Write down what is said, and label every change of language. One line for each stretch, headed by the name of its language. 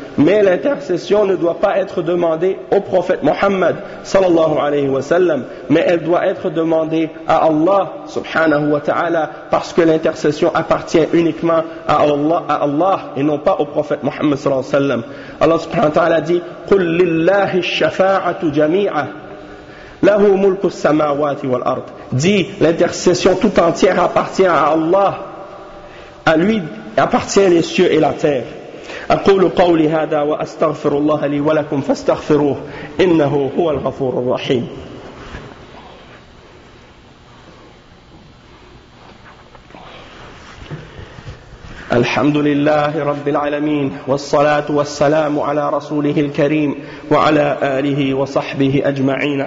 French: Mais l'intercession ne doit pas être demandée au prophète Mohammed sallallahu alayhi wa sallam, mais elle doit être demandée à Allah subhanahu wa ta'ala, parce que l'intercession appartient uniquement à Allah et non pas au prophète Mohammed sallallahu alayhi wa sallam.
Arabic: Allah subhanahu wa ta'ala dit قُلْ لِلَّهِ الشَّفَاعَةُ جَمِيعًا لَهُ مُلْكُ السَّمَاوَاتِ وَالْأَرْضِ.
French: Dit, l'intercession tout entière appartient à Allah, à lui appartient les cieux et la terre.
Arabic: أقول قولي هذا وأستغفر الله لي ولكم فاستغفروه إنه هو الغفور الرحيم. الحمد لله رب العالمين والصلاة والسلام على رسوله الكريم وعلى آله وصحبه أجمعين.